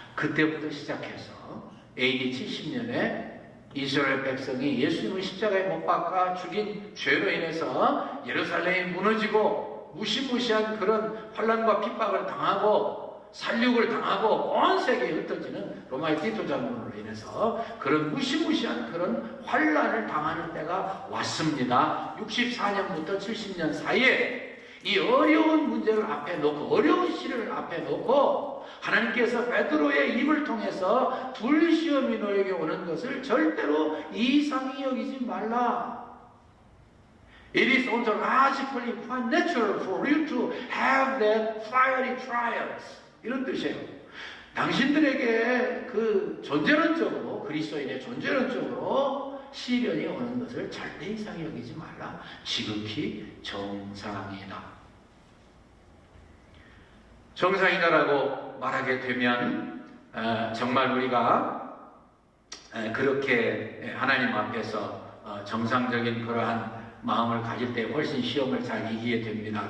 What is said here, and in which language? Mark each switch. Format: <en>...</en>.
<ko>그때부터 시작해서 AD 70년에 이스라엘 백성이 예수님을 십자가에 못 박아 죽인 죄로 인해서 예루살렘이 무너지고 무시무시한 그런 환난과 핍박을 당하고 살육을 당하고 온 세계에 흩어지는 로마의 티토 장군으로 인해서 그런 무시무시한 그런 환난을 당하는 때가 왔습니다. 64년부터 70년 사이에 이 어려운 문제를 앞에 놓고 어려운 시련을 앞에 놓고 하나님께서 베드로의 입을 통해서 불시험이 너에게 오는 것을 절대로 이상히 여기지 말라.</ko> <en>It is ontologically quite natural for you to have that fiery trials.</en> <ko>이런 뜻이에요. 당신들에게 그 존재론적으로, 그리스도인의 존재론적으로 시련이 오는 것을 절대 이상히 여기지 말라. 지극히 정상이다. 정상이다라고 말하게 되면 정말 우리가 그렇게 하나님 앞에서 정상적인 그러한 마음을 가질 때 훨씬 시험을 잘 이기게 됩니다.</ko>